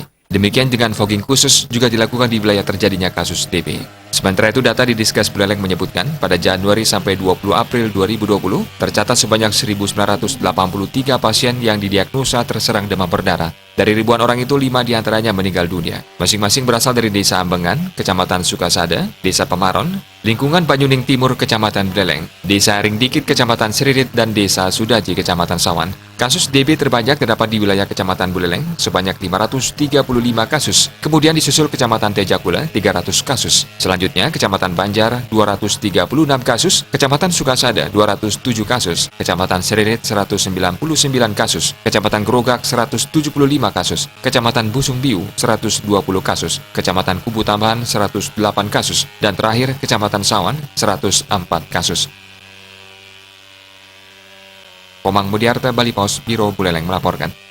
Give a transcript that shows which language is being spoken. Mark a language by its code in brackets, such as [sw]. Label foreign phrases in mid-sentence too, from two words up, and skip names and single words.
[id] Demikian dengan fogging khusus juga dilakukan di wilayah terjadinya kasus DB. Sementara itu, data di Diskes Buleleng menyebutkan pada Januari sampai 20 April 2020, tercatat sebanyak 1.983 pasien yang didiagnosa terserang demam berdarah. Dari ribuan orang itu, 5 diantaranya meninggal dunia. Masing-masing berasal dari Desa Ambengan, Kecamatan Sukasada, Desa Pemaron, Lingkungan Banyuning Timur, Kecamatan Buleleng, Desa Ringdikit, Kecamatan Seririt, dan Desa Sudaji, Kecamatan Sawan. Kasus DB terbanyak terdapat di wilayah Kecamatan Buleleng sebanyak 535 kasus. Kemudian disusul Kecamatan Tejakule 300 kasus. Selanjutnya Kecamatan Banjar 236 kasus, Kecamatan Sukasada 207 kasus, Kecamatan Seririt 199 kasus, Kecamatan Grogak 175 kasus, Kecamatan Busung Biu 120 kasus, Kecamatan Kubu Tambahan 108 kasus, dan terakhir Kecamatan Sawan 104 kasus. Komang Mudiarta, Bali Pos, Biro Buleleng melaporkan.